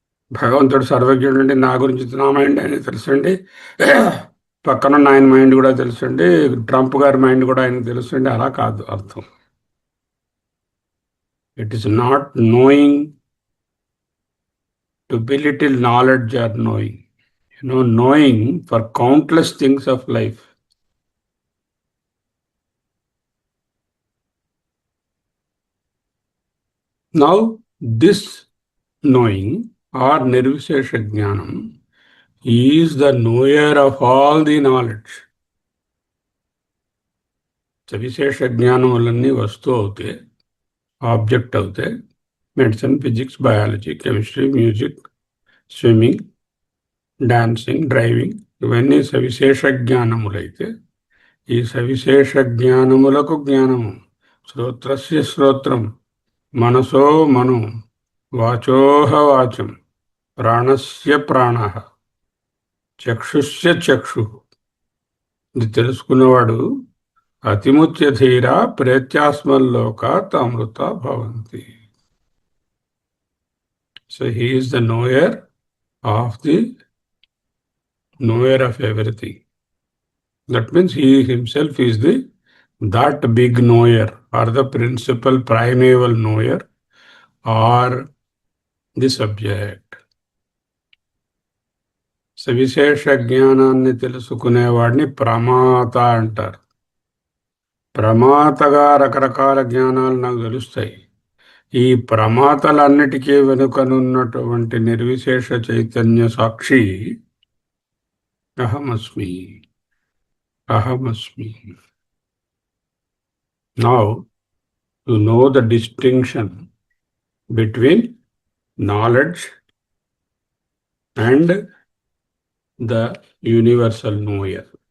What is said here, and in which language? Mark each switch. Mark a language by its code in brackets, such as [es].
[te] భగవంతుడు సర్వజ్ఞుడు అండి. నా గురించి నా మైండ్ ఆయనకు తెలుసండి, పక్కన ఆయన మైండ్ కూడా తెలుసండి, ట్రంప్ గారి మైండ్ కూడా ఆయనకు తెలుసండి. అలా కాదు అర్థం. [en] It is not knowing to belittle knowledge or knowing. Knowing for countless things of life. Now, this knowing or Nirvishesha Jnanam is the knower of all the knowledge. [te] సవిశేష జ్ఞానం వల్లన్నీ వస్తువు అవుతాయి, ఆబ్జెక్ట్ అవుతాయి. Medicine, physics, biology, chemistry, music, swimming, dancing, driving, ఇవన్నీ సవిశేష జ్ఞానములైతే ఈ సవిశేష జ్ఞానములకు జ్ఞానము. [sa] శ్రోత్రస్య శ్రోత్రం, మనసో మను, వాచోహ వాచం, ప్రాణస్య ప్రాణ, చక్షుష్య చక్షు. [te] ఇది తెలుసుకున్నవాడు [sa] అతిముచ్య ధీర ప్రేత్యాస్మల్లోకాత్ అమృత భవంతి. [en] So he is the knower of the knower of everything. That means he himself is that big knower, or the principal primeval knower, or the subject. [te] సవిశేష జ్ఞానాన్ని తెలుసుకునేవాడిని ప్రమాత అంటారు. ప్రమాతగా రకరకాల జ్ఞానాలు నాకు తెలుస్తాయి. ఈ ప్రమాతలన్నిటికీ వెనుకనున్నటువంటి నిర్విశేష చైతన్య సాక్షి అహమస్మి. [sa] అహమస్మి. [en] Now, you know the distinction between knowledge and the universal knower.